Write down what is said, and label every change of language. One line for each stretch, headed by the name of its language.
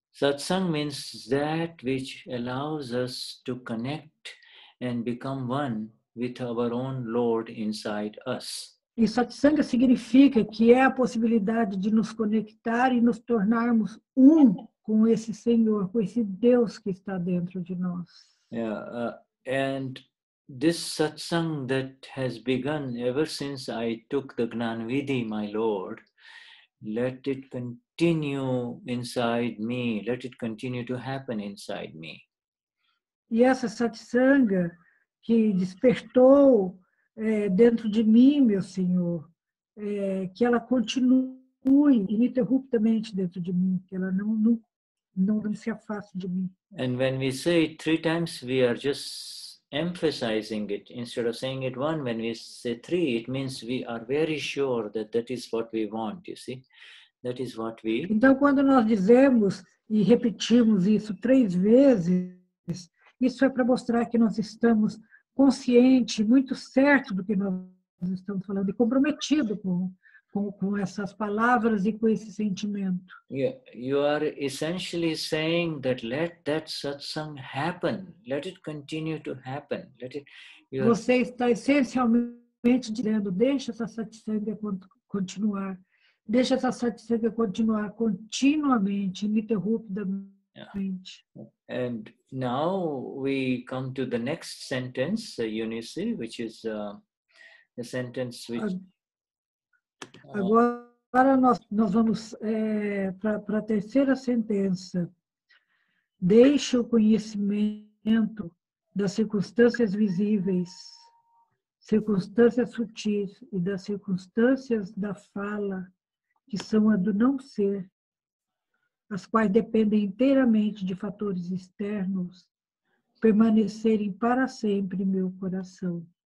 English: Satsang means that which allows us to connect and become one with our own Lord inside us.
Portuguese: E satsanga significa que é a possibilidade de nos conectar e nos tornarmos um com esse Senhor, com esse Deus que está dentro de nós.
English: And this satsang that has begun ever since I took the Gnani Vidhi, my Lord, let it continue inside me. Let it continue to happen inside me.
Portuguese: E essa satsanga que despertou dentro de mim, meu Senhor, que ela continue ininterruptamente dentro de mim, que ela não se afaste de mim.
English: And when we say it 3 times, we are just emphasizing it. Instead of saying it 1, when we say 3, it means we are very sure that that is what we want, you see. That is what we...
Portuguese: Então, quando nós dizemos e repetimos isso 3 vezes, isso é para mostrar que nós estamos conscientes, muito certos do que nós estamos falando e comprometidos com essas palavras e com esse sentimento.
English: You are essentially saying that let that satsang happen. Let it continue to happen.
Portuguese: Você está essencialmente dizendo, deixa essa satsanga continuar. Deixa essa satsanga continuar continuamente, ininterruptamente.
English: And now we come to the next sentence, Eunice, which is the sentence which...
Portuguese: Agora nós vamos para a terceira sentença. Deixe o conhecimento das circunstâncias visíveis, circunstâncias sutis e das circunstâncias da fala, que são a do não ser, as quais dependem inteiramente de fatores externos, permanecerem para sempre em meu coração.